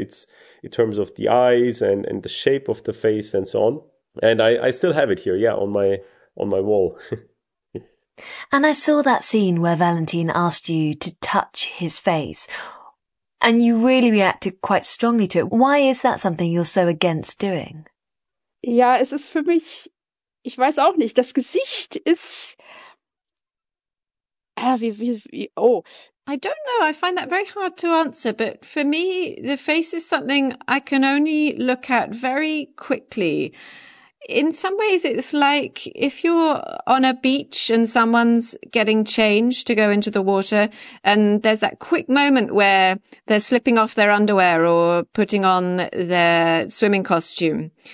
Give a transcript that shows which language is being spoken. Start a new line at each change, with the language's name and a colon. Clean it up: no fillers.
English: It's in terms of the eyes and the shape of the face and so on. And I still have it here, yeah, on my wall. And I saw that scene where Valentin asked you to touch his face and you really reacted quite strongly to it. Why is that something you're so against doing?
German: Ja, es ist für mich, ich weiß auch nicht, das Gesicht ist...
English: I don't know. I find that very hard to answer. But for me, the face is something I can only look at very quickly. In some ways, it's like if you're on a beach and someone's getting changed to go into the water, and there's that quick moment where they're slipping off their underwear or putting on their swimming costume.